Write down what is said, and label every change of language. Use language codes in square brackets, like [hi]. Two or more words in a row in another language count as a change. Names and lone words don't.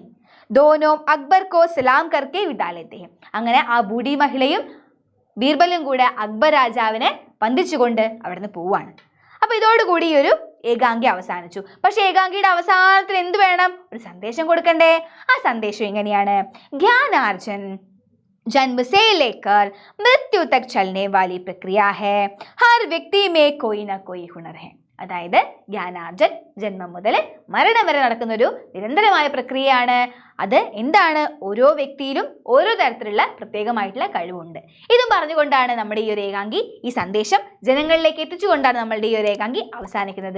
[hi] दोनों अकबर को सलाम करके विदा लेते हैं. [ml] അങ്ങനെ ആ ബൂഢി മഹിളയും ബീർബലും കൂടെ അക്ബർ രാജാവിനെ വന്ദിച്ചുകൊണ്ട് അവിടുന്ന് പോവാണ്. അപ്പൊ ഇതോടുകൂടി ഈ ഒരു ഏകാംഗി അവസാനിച്ചു. പക്ഷെ ഏകാംഗിയുടെ അവസാനത്തിൽ എന്ത് വേണം? ഒരു സന്ദേശം കൊടുക്കണ്ടേ? ആ സന്ദേശം എങ്ങനെയാണ്? [hi] ജ്ഞാനാർജൻ जन्म से लेकर मृत्यु तक चलने वाली प्रक्रिया है. हर व्यक्ति में कोई ना कोई हुनर है. [ml] അതായത് ജ്ഞാനാർജൻ ജന്മം മുതൽ മരണം വരെ നടക്കുന്ന ഒരു നിരന്തരമായ പ്രക്രിയയാണ്. അത് എന്താണ്? ഓരോ വ്യക്തിയിലും ഓരോ തരത്തിലുള്ള പ്രത്യേകമായിട്ടുള്ള കഴിവുണ്ട്. ഇതും പറഞ്ഞുകൊണ്ടാണ് നമ്മുടെ ഈ ഒരു ഏകാംഗി, ഈ സന്ദേശം ജനങ്ങളിലേക്ക് എത്തിച്ചുകൊണ്ടാണ് നമ്മളുടെ ഈ ഒരു ഏകാംഗി അവസാനിക്കുന്നത്.